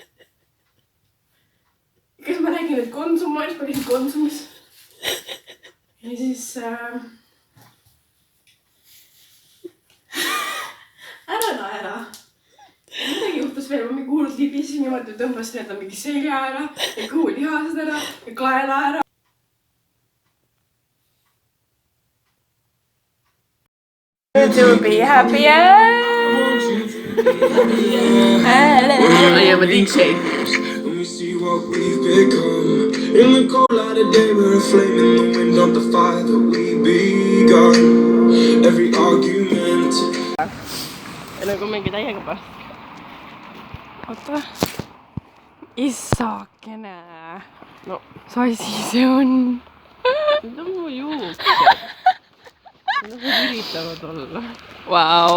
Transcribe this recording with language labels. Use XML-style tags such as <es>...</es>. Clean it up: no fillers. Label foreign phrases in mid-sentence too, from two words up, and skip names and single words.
<et>Kas ma nägin, et Konsum on, siis ma käisin Konsumis. Ja siis... Ära naera. Midagi juhtus veel, ma mingi hullult libisin niimoodi, tõmbasin enda mingi selja ära ja kõhulihased ära ja kaela ära.</et> <en>To be happy I am a DJ. What we've become in the cold light of day, we're a flame in the wind of the fire that we begun. Every argument.</en> <et>Ja nagu mingi täiega pärast. Oota. Issakene. No, sasi see on. Need on mu juuksed. Nad üritavad olla. Vau.</et>